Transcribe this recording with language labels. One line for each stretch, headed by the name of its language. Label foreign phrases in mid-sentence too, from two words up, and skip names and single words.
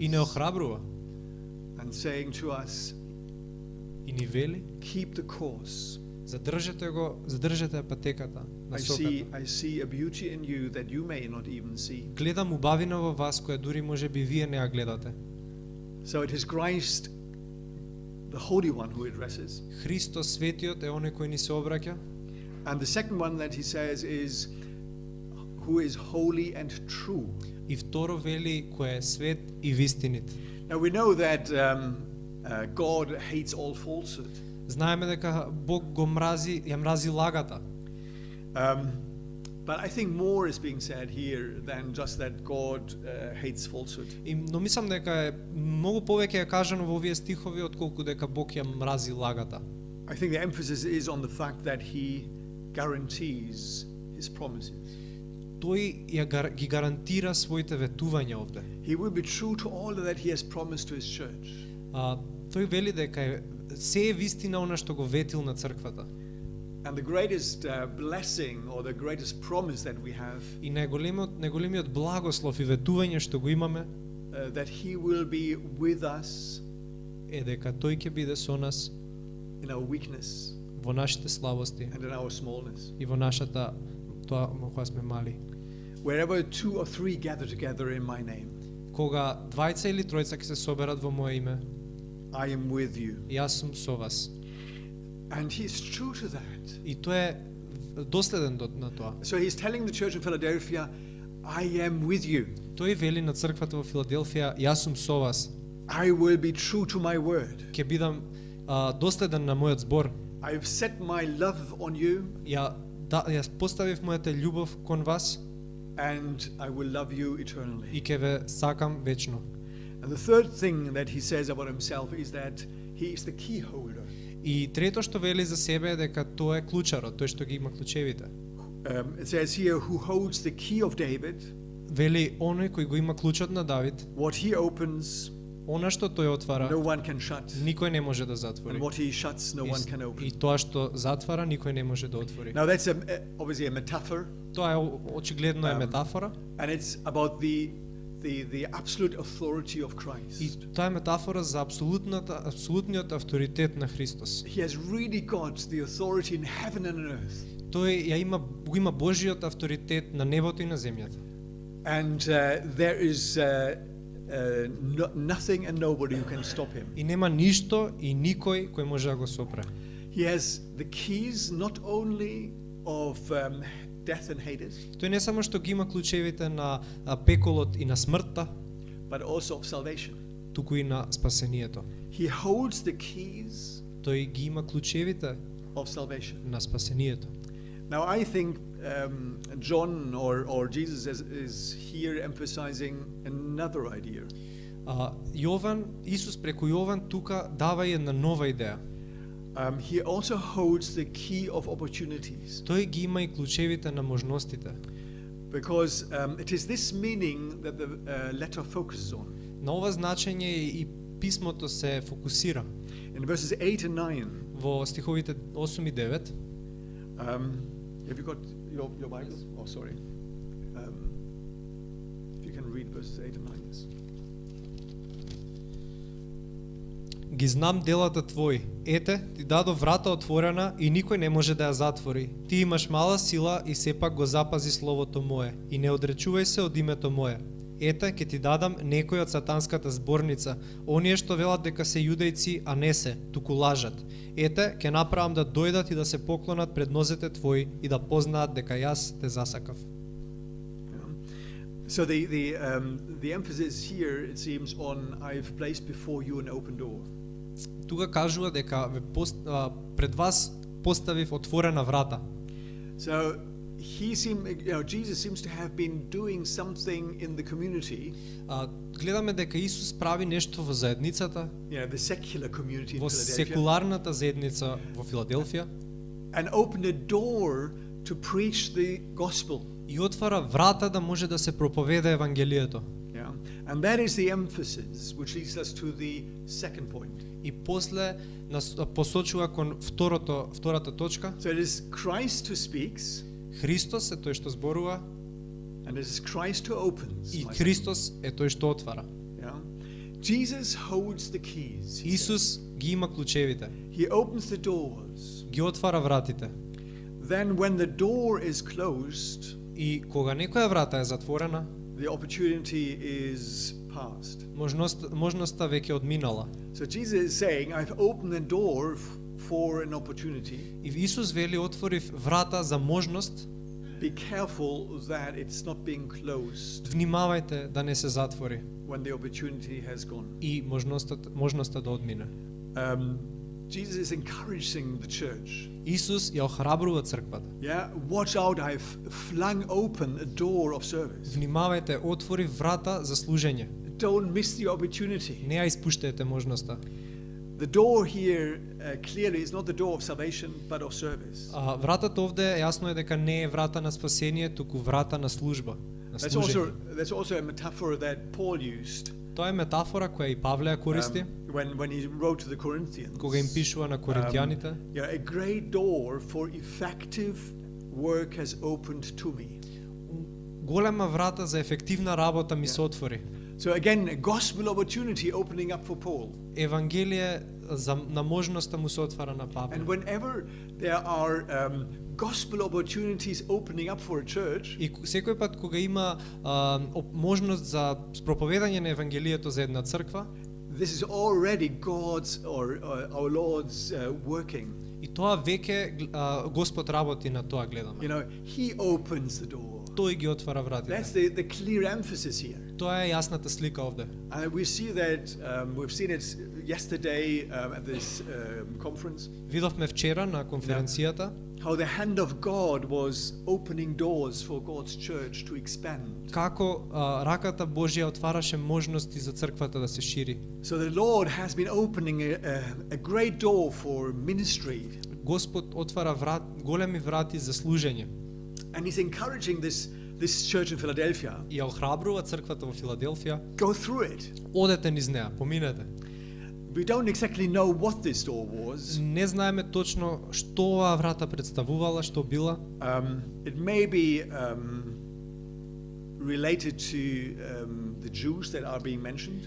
Macedonian: и не охрабрува
English: and saying to us,
Macedonian: и ни вели:
English: keep the course.
Macedonian: задржете патеката, насоката.
English: I see a beauty in you that you may not even see.
Macedonian: Гледам убавина во вас која дури може би вие не ја гледате.
English: So it is Christ, the Holy One, who addresses.
Macedonian: Христос светиот е оној кој ни се обраќа.
English: And the second one that he says is, who is holy and true.
Macedonian: И второ вели кој е свет и вистинит.
English: Now we know that God hates all falsehood.
Macedonian: Знаеме дека Бог го мрази, ја мрази лагата.
English: But I think more is being said here than just that God hates falsehood.
Macedonian: Но мислам дека е многу повеќе е кажано во овие стихови отколку дека Бог ја мрази лагата.
English: I think the emphasis is on the fact that he guarantees his promises.
Macedonian: Тој ги гарантира своите ветувања овде.
English: He will be true to all that he has promised to his church.
Macedonian: Тој вели дека се е вистина она што го ветил на црквата.
English: And the greatest blessing or the greatest promise that we have
Macedonian: И најголемиот благослов и ветување што го имаме
English: that He will be with us
Macedonian: е дека тој ќе биде со нас
English: in our weakness
Macedonian: во нашите слабости
English: and in our smallness.
Macedonian: и во нашата тоа во која сме мали.
English: Wherever 2 or 3 gather together in my name,
Macedonian: Кога двајца или тројца ќе се соберат во моје име,
English: I am with you.
Macedonian: јас сум со вас.
English: And He is true to that.
Macedonian: И тој е доследен на тоа.
English: So He's telling the church in Philadelphia, I am with you.
Macedonian: Тој вели на црквата во Филаделфија, јас сум со вас.
English: I will be true to my word.
Macedonian: Ќе бидам доследен на мојот збор.
English: I've set my love on you,
Macedonian: Јас поставив мојата љубов кон вас
English: and I will love you eternally.
Macedonian: и ќе ве сакам вечно.
English: And the third thing that He says about Himself is that He is the key holder.
Macedonian: И трето што вели за себе е дека тој е клучарот, тој што ги има клучевите.
English: It says here, who holds the key of David.
Macedonian: Вели оној кој го има клучот на Давид,
English: What he opens,
Macedonian: она што тој отвара,
English: no one can shut.
Macedonian: никој не може да
English: And
Macedonian: затвори.
English: what he shuts, no one can
Macedonian: И
English: open.
Macedonian: тоа што затвара, никој не може да отвори.
English: Now that's obviously a metaphor,
Macedonian: Тоа е очигледно е метафора,
English: and it's about the absolute authority of
Macedonian: и
English: Christ.
Macedonian: тоа е метафора за апсолутниот авторитет на Христос.
English: He has really got the authority in heaven and on earth.
Macedonian: Тој го има Божиот авторитет на небото и на земјата.
English: And there is nothing and nobody who can stop him.
Macedonian: И нема ништо и никој кој може да го сопре.
English: He has the keys not only of death and Hades,
Macedonian: Тој не само што ги има клучевите на пеколот и на смртта,
English: but also of salvation.
Macedonian: туку и на спасението.
English: He holds the keys
Macedonian: Тој ги има клучевите
English: of salvation.
Macedonian: на спасението.
English: Now I think John or Jesus is here emphasizing another idea.
Macedonian: Исус преку Јован тука дава една нова идеја.
English: He also holds the key of opportunities,
Macedonian: Тој ги има и клучевите на можностите.
English: because it is this meaning that the letter focuses on.
Macedonian: На ова значење и писмото се фокусира.
English: In verses 8 and 9,
Macedonian: Во стиховите 8 и 9,
English: have you got your Bible? Oh, sorry. If you can read verses 8 and 9.
Macedonian: ги знам делата твои. Ете, ти дадов врата отворена и никој не може да ја затвори. Ти имаш мала сила и сепак го запази словото мое и не одречувај се од името мое. Ете, ќе ти дадам некој од сатанската зборница, оние што велат дека се јудејци, а не се, туку лажат. Ете, ќе направам да дојдат и да се поклонат пред нозете твои и да познаат дека јас те засакав.
English: So the emphasis here, it seems, on I've placed before you an open door.
Macedonian: Тука кажува дека пред вас поставив отворена врата.
English: So Jesus seems to have been doing something in the community.
Macedonian: Гледаме дека Исус прави нешто во заедницата,
English: The secular community in
Macedonian: во Philadelphia, секуларната заедница во Филаделфија,
English: and opened a door to preach the gospel.
Macedonian: и отвара врата да може да се проповеда евангелието.
English: Yeah, and that is the emphasis, which leads us to the second point.
Macedonian: И после нас посочува кон втората точка.
English: So it is Christ who speaks,
Macedonian: Христос е тој што зборува
English: and it is Christ who opens.
Macedonian: и
English: my
Macedonian: Христос е тој што отвара.
English: son. Yeah, Jesus holds the keys. he
Macedonian: Исус ги има клучевите,
English: said. He opens the doors.
Macedonian: ги отвара вратите.
English: Then, when the door is closed,
Macedonian: И кога некоја врата е затворена,
English: the opportunity is past.
Macedonian: можноста веќе одминала.
English: So Jesus is saying, I've opened the door for an opportunity.
Macedonian: И Исус вели отворив врата за можност,
English: Be careful that it's not being closed
Macedonian: внимавајте да не се затвори
English: when the opportunity has gone.
Macedonian: и можноста да одмине.
English: Jesus is encouraging the church.
Macedonian: Исус ја охрабрува црквата.
English: Yeah, watch out, I've flung open a door of service.
Macedonian: Внимавајте, отвори врата за служење.
English: Don't miss the opportunity.
Macedonian: Не ја испуштете можноста.
English: The door here clearly is not the door of salvation, but of service.
Macedonian: Вратата овде јасно е дека не е врата на спасение, туку врата на служба, на на
English: That's
Macedonian: служење.
English: also a metaphor that Paul used
Macedonian: Тоа е метафора која и Павле ја користи
English: when he wrote to the Corinthians.
Macedonian: кога им пишува на коринтијаните.
English: Yeah, a great door for effective work has opened to me.
Macedonian: Голема врата за ефективна работа ми се отвори.
English: So again, a gospel opportunity opening up for Paul.
Macedonian: Евангелие на можноста му се отвара на Павле.
English: And whenever there are gospel opportunities opening up for a church,
Macedonian: И секој пат кога има можност за проповедање на евангелието за една црква,
English: this is already God's or our Lord's working.
Macedonian: и тоа веќе Господ работи на тоа гледаме.
English: You know, He opens the door.
Macedonian: Тој ги отвара вратите.
English: That's the clear emphasis here.
Macedonian: Тоа е јасната слика овде.
English: And we see that we've seen it yesterday at this conference.
Macedonian: Видовме вчера на конференцијата
English: How the hand of God was opening doors for God's church to expand.
Macedonian: како раката Божја отвараше можности за црквата да се шири.
English: So the Lord has been opening a great door for ministry.
Macedonian: Господ отвара големи врати за служење.
English: And He's encouraging this church in Philadelphia.
Macedonian: И ја охрабрува црквата во Филаделфија.
English: Go through it.
Macedonian: Одете низ неа, поминете.
English: We don't exactly know what this door was.
Macedonian: Не знаеме точно што оваа врата представувала, што била.
English: It may be related to the Jews that are being mentioned.